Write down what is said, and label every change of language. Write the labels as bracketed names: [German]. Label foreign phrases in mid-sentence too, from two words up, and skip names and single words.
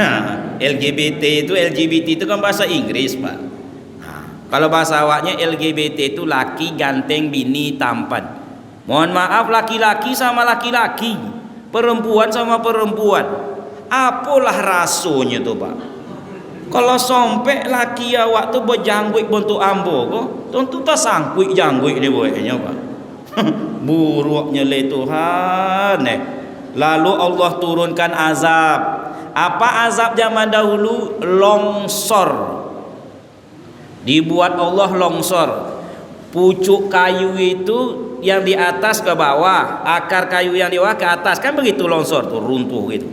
[Indonesian] LGBT itu kan bahasa Inggris Pak. Kalau bahasa awaknya LGBT itu laki ganteng, bini tampan. Mohon maaf, laki-laki sama laki-laki, perempuan sama perempuan. Apalah rasanya tuh Pak? [Minangkabau] Kalau sampai laki awak tu berjangguik bentuk ambo kok, tentu tak sangkuik jangguik dia buatnya Pak. [Indonesian] Buruknya le Tuhan. Lalu Allah turunkan azab. Apa azab zaman dahulu? Longsor. Dibuat Allah longsor. Pucuk kayu itu yang di atas ke bawah, akar kayu yang di bawah ke atas, kan begitu longsor tuh, runtuh gitu.